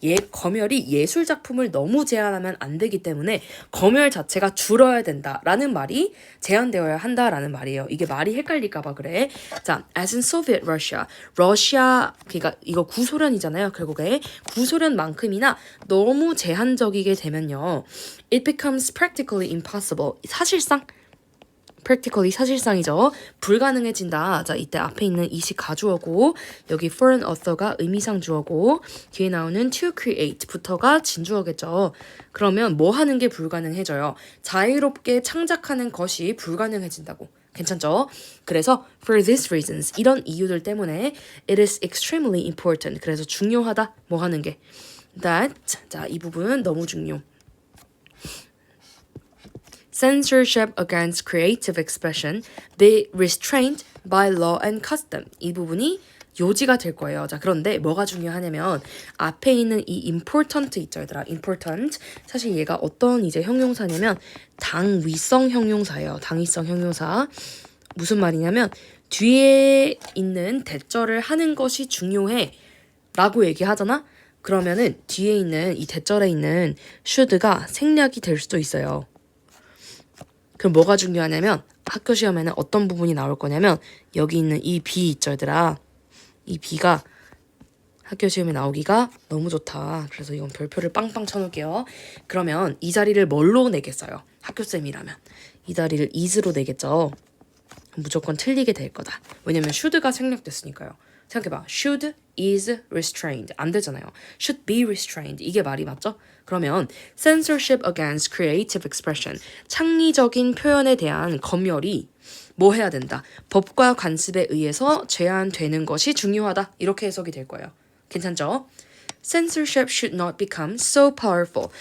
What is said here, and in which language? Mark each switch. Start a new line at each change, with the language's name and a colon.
Korean: 검열이 예술 작품을 너무 제한하면 안 되기 때문에 검열 자체가 줄어야 된다라는 말이 제한되어야 한다라는 말이에요. 이게 말이 헷갈릴까 봐 그래.
English: 자, as in Soviet Russia.
Korean: 러시아 그러니까 이거 구소련이잖아요. 결국에 구소련만큼이나 너무 제한적이게 되면요.
English: It becomes practically impossible.
Korean: practically 사실상이죠. 불가능해진다. 자, 이때 앞에 있는 이시 가주어고 여기 foreign author가 의미상 주어고 뒤에 나오는 to create부터가 진주어겠죠. 그러면 뭐 하는 게 불가능해져요? 자유롭게 창작하는 것이 불가능해진다고. 괜찮죠?
English: 그래서 for these reasons
Korean: 이런 이유들 때문에
English: it is extremely important.
Korean: 그래서 중요하다. 뭐 하는 게 that 자, 이 부분 너무 중요.
English: Censorship against creative expression be restrained by law and custom.
Korean: 이 부분이 요지가 될 거예요. 자, 그런데 뭐가 중요하냐면 앞에 있는 이 important 있죠, 얘들아. important. 사실 얘가 어떤 이제 형용사냐면 당위성 형용사예요. 당위성 형용사. 무슨 말이냐면 뒤에 있는 대절을 하는 것이 중요해 라고 얘기하잖아. 그러면은 뒤에 있는 이 대절에 있는 should가 생략이 될 수도 있어요. 그럼 뭐가 중요하냐면 학교 시험에는 어떤 부분이 나올 거냐면 여기 있는 이 B 있죠, 얘들아. 이 B가 학교 시험에 나오기가 너무 좋다. 그래서 이건 별표를 빵빵 쳐놓을게요. 그러면 이 자리를 뭘로 내겠어요? 학교쌤이라면. 이 자리를 is로 내겠죠. 무조건 틀리게 될 거다. 왜냐면 should가 생략됐으니까요. 생각해봐.
English: should is restrained.
Korean: 안 되잖아요.
English: should be restrained.
Korean: 이게 말이 맞죠?
English: 그러면 censorship against creative expression.
Korean: 창의적인 표현에 대한 검열이 뭐 해야 된다? 법과 관습에 의해서 제한되는 것이 중요하다. 이렇게 해석이 될 거예요. 괜찮죠?
English: Censorship should not become so powerful.